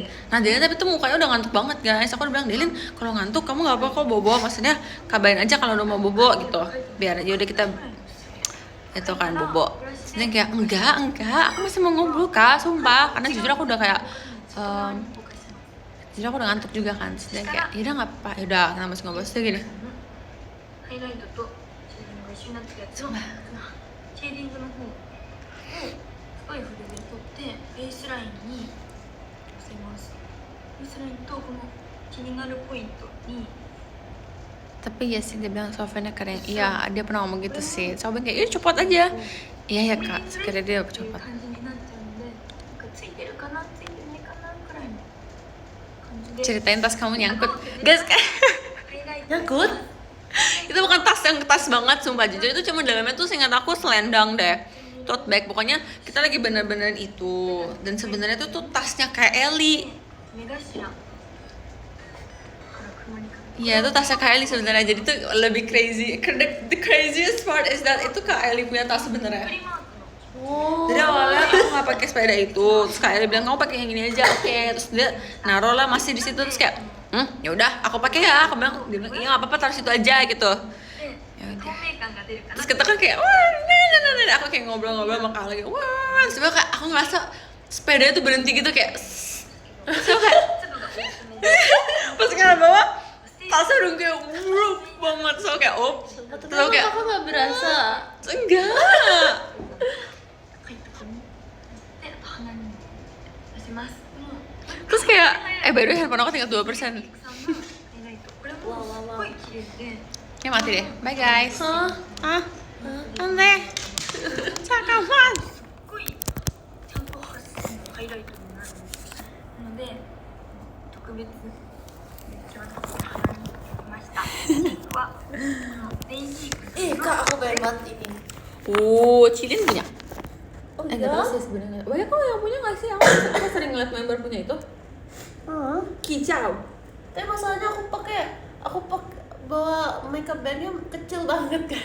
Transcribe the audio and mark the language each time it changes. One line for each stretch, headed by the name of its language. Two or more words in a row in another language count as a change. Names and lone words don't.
Indonesian: Nah Delin tapi tuh mukanya udah ngantuk banget guys. Aku udah bilang, Delin kalau ngantuk kamu gak apa-apa kok bobo, maksudnya kabarin aja kalau udah mau bobo gitu, biar aja udah kita itu kan bobo. Terus dia kayak enggak, aku masih mau ngobrol kak, sumpah, karena jujur aku udah kayak jujur aku udah ngantuk juga kan. Terus dia kayak yaudah nggak apa-apa, yaudah kita masih ngobrol. Terus dia gini, sumpah,
Japanese: シェーディングの方を太い筆で取ってベースラインに寄せます。ベースラインとこの気になるポイントに
Indonesian: tapi ya sih dia bilang softwarenya keren. Iya dia pernah ngomong gitu sih. Soalnya kayak iya copot aja. Iya ya kak, sekiranya dia copot.
Japanese: 感じになっちゃうので、なんかついてるかなついてないかなくらいの感じで
Indonesian: Ceritain tas kamu nyangkut, guys.
Japanese: ハイライト
Indonesian: Nyangkut? Itu bukan tas yang tas banget sumpah, jujur itu cuma dalamnya tuh seingat aku selendang deh,
English: tote bag.
Indonesian: Pokoknya kita lagi bener-bener itu, dan sebenarnya tuh tasnya kayak Ellie.
Japanese: 目頭から雲にかけて
Indonesian: Iya itu tasnya Kak Ellie sebenarnya, jadi tuh lebih crazy.
English: The craziest part is that
Indonesian: itu Kak Ellie punya tas sebenarnya.
Japanese: プリマークの Oh.
Indonesian: Jadi awalnya aku nggak pakai sepeda itu, terus Kak Ellie bilang kamu pakai yang ini aja, oke. Terus dia naruh lah masih di situ, terus kayak ya udah aku pakai ya. Aku bilang, dia bilang iya nggak apa-apa taruh situ aja gitu.
Japanese: で
Indonesian: Ya
Japanese: 透
Indonesian: udah.
Japanese: 明感が出るかな
Indonesian: Terus kita kan kayak wah nah. Aku kayak ngobrol-ngobrol sama Kak lagi, wah. Sebenarnya kayak aku ngerasa sepeda itu berhenti gitu kayak. Terus aku kayak
Japanese: 粒が多め
Indonesian: pas ke bawah tasnya udah kayak wup banget, so kayak Tapi terus kayak aku gak berasa. enggak.
Japanese: 入ったかもであと鼻にも出します。もう
Indonesian: Terus kayak
English: by the way
Indonesian: handphone aku tinggal 2%.
Japanese: たくさんのハイライトこれもすごい綺麗で
Indonesian: Ya mati deh.
English: Bye guys. Hah?
Indonesian: Ah, aneh. Cakapan.
Japanese: すっごいちゃんとハイライトになるので特別今日鼻に来ました。はこのデイジーク
Indonesian: Ih kak, aku pengen banget ini. Oh, Cilin punya. Oh Enggak tahu sih sebenarnya. Banyak kok yang punya nggak sih? Aku sering ngeliat member punya itu. Kicau. Tapi masalahnya aku pakai bawa makeup bandnya kecil banget kan.